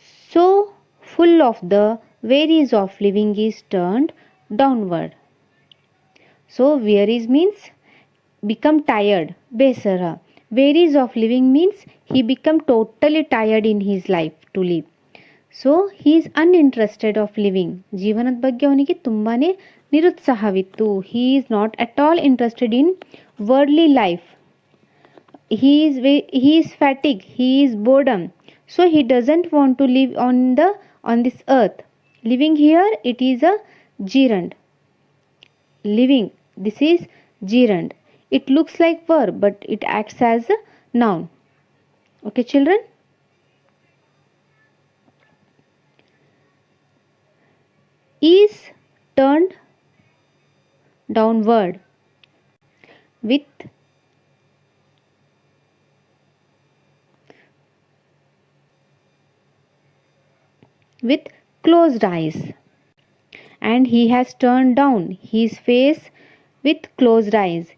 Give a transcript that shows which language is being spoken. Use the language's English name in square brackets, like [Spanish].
[English] So full of the wearies of living is turned downward. So wearies means become tired. Besara. Wearies of living means he become totally tired in his life to live. So he is uninterested of living. [Kannada] ಜೀವನದ ಬಗ್ಗೆ ಅವನಿಗೆ ತುಂಬಾ ನಿರುತ್ಸಾಹವಿತ್ತು. [English] He is not at all interested in worldly life. He is fatigue, he is boredom. So he doesn't want to live on this earth. Living here it is a gerund. Living, this is gerund. It looks like verb but it acts as a noun. Okay children? Is turned downward with closed eyes, and he has turned down his face with closed eyes.